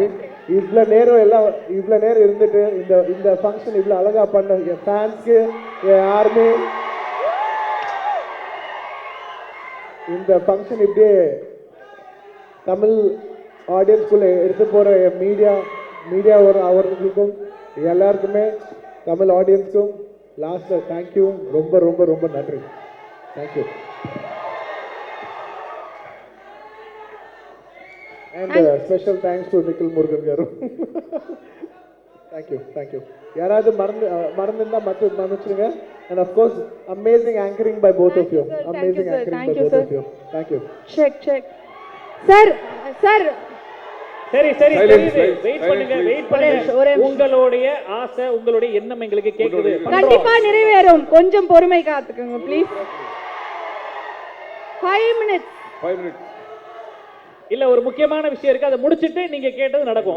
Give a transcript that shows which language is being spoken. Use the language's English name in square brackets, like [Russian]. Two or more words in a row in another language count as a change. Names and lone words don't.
[Tamil] இவ்வளோ நேரம் இருந்துட்டு இந்த ஃபங்க்ஷன் இவ்வளோ அழகாக பண்ண என் ஃபேன்ஸ்க்கு, என் ஆர்மி, இந்த ஃபங்க்ஷன் இப்படியே தமிழ் ஆடியன்ஸ்குள்ளே எடுத்து போகிற என் மீடியா அவர்களுக்கும் எல்லாருக்குமே தமிழ் ஆடியன்ஸ்க்கும் லாஸ்ட்டில் [English] Thank you, [Tamil] ரொம்ப ரொம்ப ரொம்ப நன்றி. [English] Thank you. And special thanks to నిఖిల్ మురుగన్ గారు. Thank you. [Tamil] யாராவது மறந்துருந்தா மன்னிச்சிடுங்க. [English] And of course, amazing anchoring by both of you. Amazing anchoring by both of you. Thank you. Check. [Tamil] சார் சரி வெயிட் பண்ணுங்க. உங்களுடைய ஆசை, உங்களுடைய எண்ணம் எங்களுக்கு கேக்குது. கண்டிப்பா நிறைவேறும். கொஞ்சம் பொறுமை காத்துக்கோங்க ப்ளீஸ். [English] 5 minutes. [Tamil] இல்ல ஒரு முக்கியமான விஷயம் இருக்கு, அதை முடிச்சிட்டு நீங்க கேட்டது நடக்கும்.